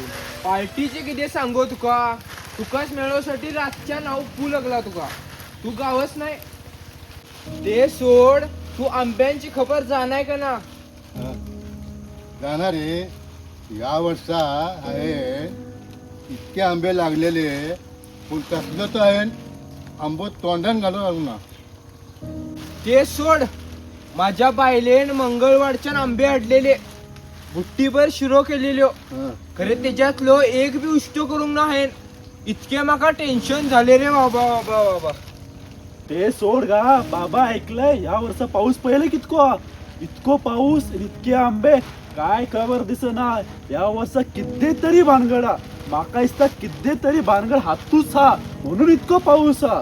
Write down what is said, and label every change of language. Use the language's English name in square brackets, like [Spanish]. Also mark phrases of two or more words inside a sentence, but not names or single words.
[Konkani] पार्टीचे किती सांगू तुका तुकाच मिळवण्यासाठी रातच्या नाव पू लागला तुका तू गावच नाही ते सोड तू आंब्यांची खबर जाणाय का ना जाणार रे या वर्षा आहे इतके आंबे लागलेले पण कसलं तर आहे आंबो तोंडान घालून आणू ना ते सोड माझ्या बायलेन मंगळवारच्या आंबे हाडलेले बुट्टीभर शिरो केलेल्यो हं. खरे त्याच्यातलो एक बी उष्ट करूंक ना हायन इतके माका टेन्शन झाले रे बाबा बाबा बाबा ते सोड गा बाबा ऐकलंय या वर्ष पाऊस पहिले कितको इतको पाऊस इतके आंबे काय खबर दिसना या वर्ष किती तरी भानगडा माका इसता किती तरी भानगड हातूच हा म्हणून इतको पाऊस हा